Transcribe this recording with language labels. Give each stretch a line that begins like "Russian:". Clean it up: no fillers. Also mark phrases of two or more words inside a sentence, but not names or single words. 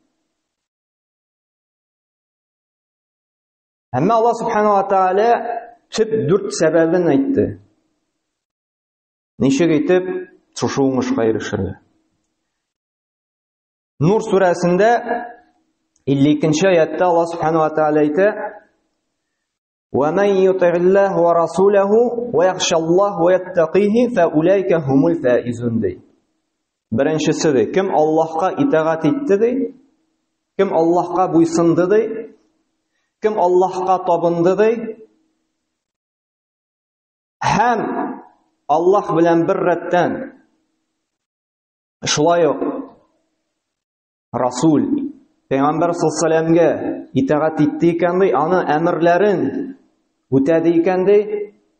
Tatar: Әмма Аллаһ
Arabic: سبحانه وتعالى
Tatar: төп 4 сәбәбен әйтте. Ничек әйтеп шушы уңышка ирешергә? Нур сүрәсендә 52-нче аятта Аллаһ
Arabic: سبحانه وتعالى
Tatar: әйтә:
Arabic: وَمَنْ يُطِعِ اللَّهَ وَرَسُولَهُ وَيَخْشَ اللَّهَ وَيَتَّقِيهِ فَأُولَئِكَ هُمُ الْفَائِزُونَ ди.
Tatar: Беренчесе ди, кем Аллаһка итаат итте ди, кем Аллаһка буйсынды ди, кем Аллаһка табынды ди, һәм Аллаһ белән бер рәттән шулай ук Расул, Пәйгамбәр
Arabic: صلى الله عليه وسلم
Tatar: итаат итте икән ди, аны әмерләрен үтәде икән ди.